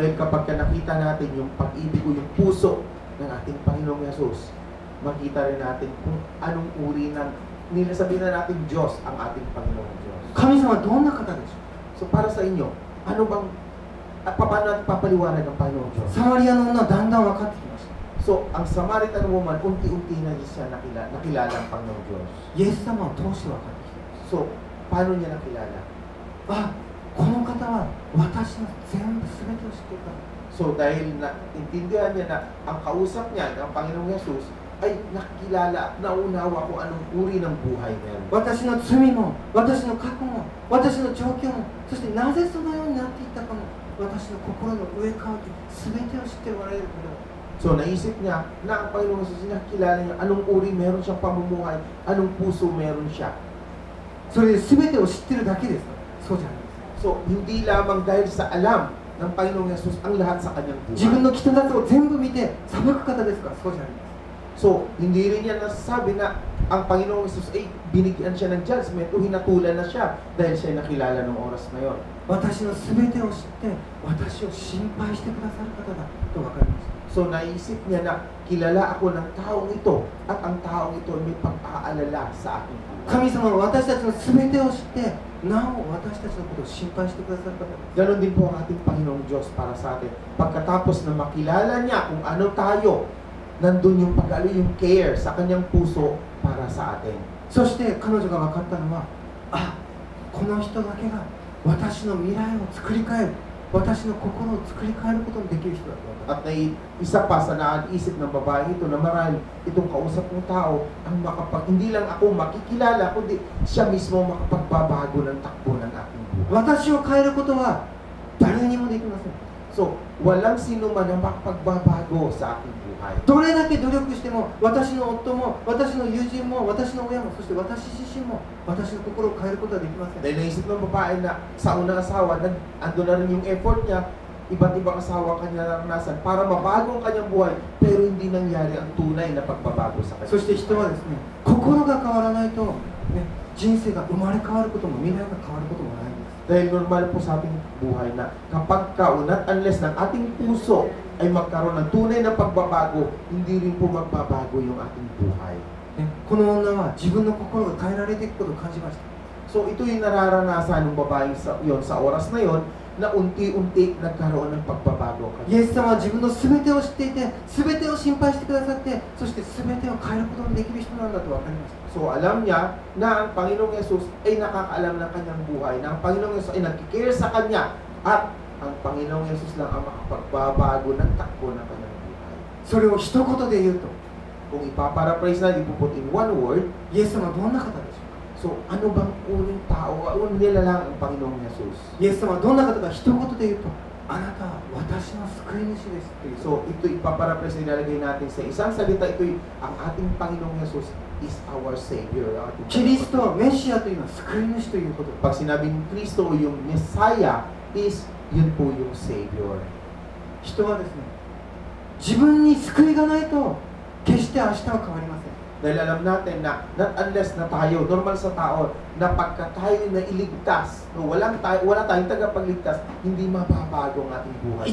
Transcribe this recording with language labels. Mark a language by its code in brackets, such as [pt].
[tl] Dahil kapag nakita natin yung pag-ibig o yung puso ng ating Panginoong Yesus, makita rin natin kung anong uri ng nilasabihin na natin Diyos ang ating Panginoong Diyos. [ja] 神様はどんな方でしょう。 [tl] So, para sa inyo, ano bang paano natin papaliwanag ang Panginoong Diyos? [ja] サマリアの女はだんだん分かってきました。 [tl] So, ang Samaritan woman, unti-unti na siya nakilala ang Panginoong Diyos. [ja] イエス様を通して分かってきた。 [tl] So, paano niya nakilala? [ja] この方は私の全部全てを知っているから。 [tl] So, dahil intindihan niya na ang kausap niya, ang Panginoong Yesus, ay nakilala, naunawa kung anong uri ng buhay meron. [ja] 私の罪も、私の過去も、私の状況も、そしてなぜそのようになっていったかも、私の心の上から全てを知っておられることだ。 [tl] So, naisip niya na ang Panginoong Yesus, nakilala niya anong uri meron siyang pamumuhay, anong puso meron siya. [ja] それで全てを知ってるだけですか。そうじゃないです。 [tl] So, hindi lamang dahil sa alam ng Panginoong Yesus ang lahat sa kanyang buhay. [ja] 自分の汚さを全部見て裁く方ですか。そうじゃないです。 [tl] So, hindi rin niya nasasabi na ang Panginoong Yesus ay binigyan siya ng judgment o hinatulan na siya dahil siya nakilala ng oras na yon. [ja] 私の全てを知って私を心配してくださる方だと分かりました。 [tl] So, naisip niya na kilala ako ng taong ito at ang taong ito may pag-aalala sa aking buhay. [ja] 神様は私たちの全てを知ってなお私たちのことを心配してくださる方です。 [tl] Ganon din po ang ating Panginoong Diyos para sa atin. Pagkatapos na makilala niya kung ano tayo, nandun yung pag-alo, yung care sa kanyang puso para sa atin. [ja] そして彼女が分かったのは、この人だけが私の未来を作り変える、私の心を作り変えることのできる人だと。 [tl] At isa pa sa naisip ng babae ito na marahil itong kausap ng tao ang hindi lang ako makikilala, kundi siya mismo makapagbabago ng takbo ng aking buhay. [ja] 私を変えることは誰にもできません。 [tl] So, walang sino man ang makapagbabago sa aking buhay. [ja] どれだけ努力しても、私の夫も、私の友人も、私の親も、そして私自身も、私の心を変えることはできません。 [tl] Dahil naisip ng babae na sa unang asawa, ando na rin yung effort niya, iba't ibang asawa kanya naranasan para mabago ang kanyang buhay, pero hindi nangyari ang tunay na pagbabago sa kanya. [ja] そして人はですね、心が変わらないと、人生が生まれ変わることも未来が変わることもないんです。 [tl] Dahil normal po sa ating buhay na kapag unless ng ating puso ay magkaroon ng tunay na pagbabago, hindi rin po magbabago yung ating buhay. [ja] この女は自分の心が変えられていくことを感じました。 [tl] So ito yung nararanasan ng babae sa oras na yon, na unti-unti nagkaroon ng pagbabago. [ja] イエス様は自分の全てを知っていて、全てを心配してくださって、そして全てを変えることのできる人なんだと分かりました。 [tl] So alam niya na ang Panginoong Yesus ay nakakaalam ng kanyang buhay, na ang Panginoong Yesus ay nagkikare sa kanya, at ang Panginoong Yesus lang ang makapagbabago ng takbo ng kanyang buhay. [ja] それを一言で言うと、 [tl] Kung ipaparaphrase na, ipuput [en] in one word, [ja] イエス様はどんな方でしょうか。 [tl] so ano bang uling tao, unang nilalang ang Panginoong Yesus? [ja] イエス様はどんな方か一言で言うと、あなたは私の救い主ですという。 [tl] So ito ipaparaphrase, nilalagay natin sa isang salita, ito ang ating Panginoong Yesus [en] is our Savior. [ja] キリスト、メシアというのは救い主ということ。 [tl] Pag sinabing Kristo yung Messiah, is yun po yung Savior. [ja] 人はですね、自分に救いがないと決して明日は変わりません。 [tl] Dahil alam natin na [en] not unless [tl] na tayo, normal sa tao, na pagka tayo na iligtas, no, wala tayong tagapagligtas, hindi mababago ang ating buhay.